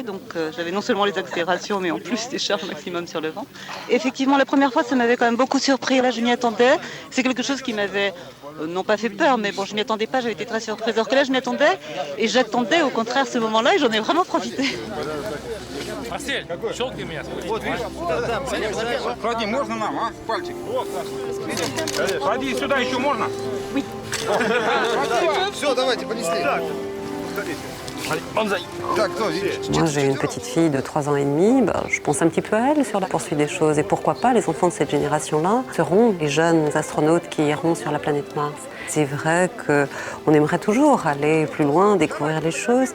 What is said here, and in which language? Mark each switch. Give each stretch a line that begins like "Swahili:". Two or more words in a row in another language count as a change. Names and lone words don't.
French: Donc j'avais non seulement les accélérations, mais en plus des charges maximum sur le vent. Et effectivement, la première fois, ça m'avait quand même beaucoup surpris. Là, je m'y attendais. C'est quelque chose qui m'avait non pas fait peur, mais bon, je m'y attendais pas, j'avais été très surprise. Alors que là, je m'y attendais et j'attendais au contraire ce moment-là et j'en ai vraiment profité. Marcel,
Russian: щелкни меня. Вот, видишь? Клади, можно нам, а? Пальчик. Клади сюда еще можно?
French: Oui.
Russian: Все, давайте, понесли.
French: Moi, j'ai une petite fille de 3 ans et demi. Je pense un petit peu à elle sur la poursuite des choses. Et pourquoi pas, les enfants de cette génération-là seront les jeunes astronautes qui iront sur la planète Mars. C'est vrai qu'on aimerait toujours aller plus loin, découvrir les choses.